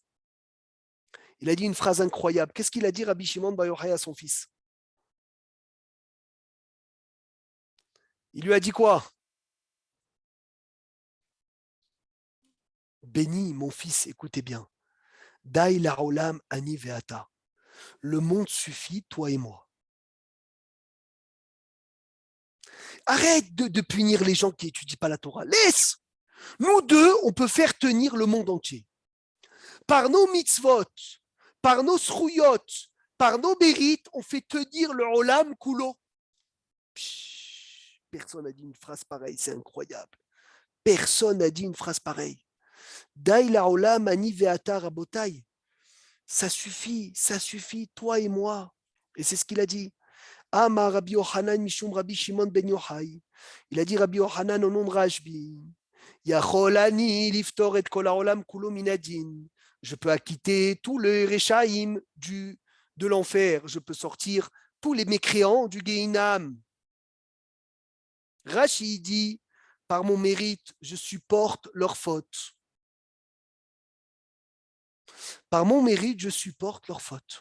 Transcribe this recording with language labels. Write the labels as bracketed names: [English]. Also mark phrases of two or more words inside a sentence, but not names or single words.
[French] Il a dit une phrase incroyable. Qu'est-ce qu'il a dit Rabbi Shimon Bar Yochai à son fils? Il lui a dit quoi? Béni, mon fils, écoutez bien. [Hebrew] די לעולם אני ואתה. [French] Le monde suffit, toi et moi. Arrête de punir les gens qui n'étudient pas la Torah. Laisse! Nous deux, on peut faire tenir le monde entier. Par nos mitzvot, par nos srouyot, par nos mérites, on fait tenir le [Hebrew] עולם כולו. [French] Personne n'a dit une phrase pareille, c'est incroyable. Personne n'a dit une phrase pareille. [Hebrew] די לעולם אני ואתה רבותיי. [French] Ça suffit, toi et moi. Et c'est ce qu'il a dit. [Hebrew] אמר רבי יוחנן משום רבי שמעון בן יוחאי. [French] Il a dit Rabbi Yochanan au nom de Rashbi. [Hebrew] יכולני לפטור את כל העולם כולו מן הדין. [French] Je peux acquitter tous les Rechaim de l'enfer. Je peux sortir tous les mécréants du Gehinam. Rashi dit, par mon mérite, je supporte leurs fautes. Par mon mérite, je supporte leurs fautes.